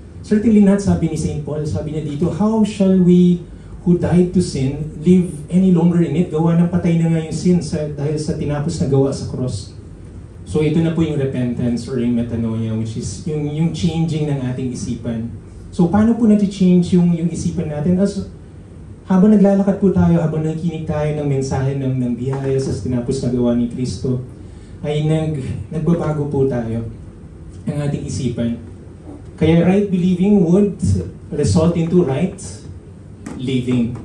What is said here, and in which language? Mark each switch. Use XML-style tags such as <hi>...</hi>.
<en>Certainly not,</en> <tl>sabi ni St. Paul. Sabi niya dito,</tl> <en>how shall we who died to sin live any longer in it?</en> <tl>Gawa ng patay na nga yung sin dahil sa tinapos na gawa sa cross. So ito na po yung repentance or yung metanoia, which is yung changing ng ating isipan. So paano po natin-change yung isipan natin? Habang naglalakad po tayo, habang nakikinig tayo ng mensahe ng biyaya sa tinapos na gawa ni Kristo, ay nagbabago po tayo ng ating isipan.</tl> <en>Kaya right believing would result into right living.</en>